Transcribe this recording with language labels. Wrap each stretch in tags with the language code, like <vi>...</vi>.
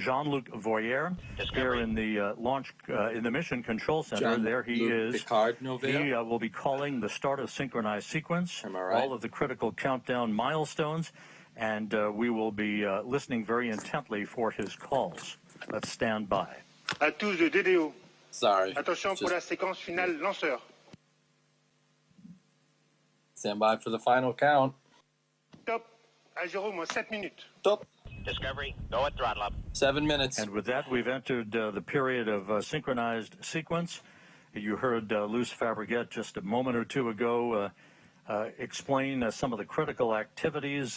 <en>Jean-Luc Voyer, here in the in the Mission Control Center. Jean-Luc There he is. Picard Novaire. He will be calling the start of synchronized sequence, Am I right? all of the critical countdown milestones, and we will be listening very intently for his calls. Let's stand by.</en> <fr>À tous de DDO.</fr> <en>Sorry.</en> <fr>Attention pour la séquence finale lanceur.</fr> <en>Stand by for the final count.</en> <fr>Top. À 0 moins 7 minutes. Top.</fr> <en>Discovery, go at throttle up. 7 minutes. And with that, we've entered the period of synchronized sequence. You heard Luce Fabregat just a moment or two ago explain some of the critical activities.</en>